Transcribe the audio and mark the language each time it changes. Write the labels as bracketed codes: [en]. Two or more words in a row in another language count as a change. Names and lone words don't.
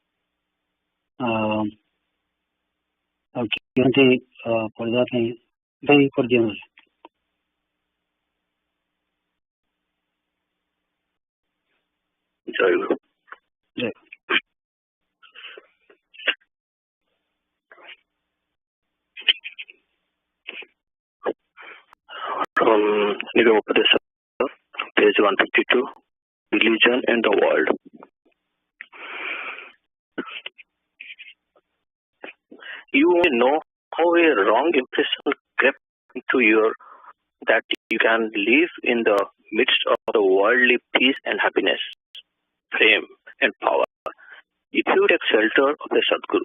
[or] ଆଉ କେମିତି ପଢିବା ପାଇଁ ଦେଇ କରିଦିଅନ୍ତୁ। ଜୟ ଗୁରୁ। ଜୟ [en] From Nigam Upadesha, page 152, Religion and the World. You may know how a wrong impression crept into your that you can live in the midst of the worldly peace and happiness, fame and power, if you take shelter of a Sadguru.